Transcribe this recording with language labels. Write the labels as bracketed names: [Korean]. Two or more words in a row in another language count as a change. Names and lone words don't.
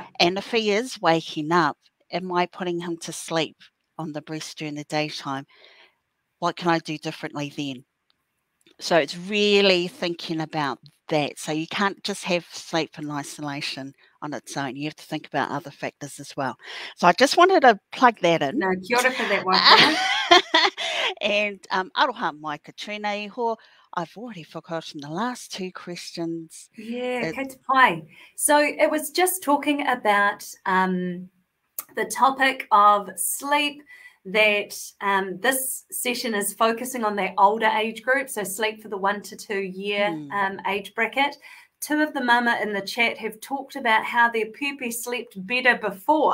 [English] And if he is waking up, am I putting him to sleep on the breast during the daytime? What can I do differently then? So it's really thinking about that. So you can't just have sleep in isolation on its own. You have to think about other factors as well. So I just wanted to plug that in. No, [Māori] kia ora [English] for that one, Hannah. [Māori] And aroha mai ka tūnei ho. [English] I've already forgotten the last two questions. Yeah, [Māori] kei te pai. [English] So it was just talking about the topic of sleep, that this session is focusing on that older age group, so sleep for the 1 to 2 year age bracket. Two of the mama in the chat have talked about how their puppy slept better before.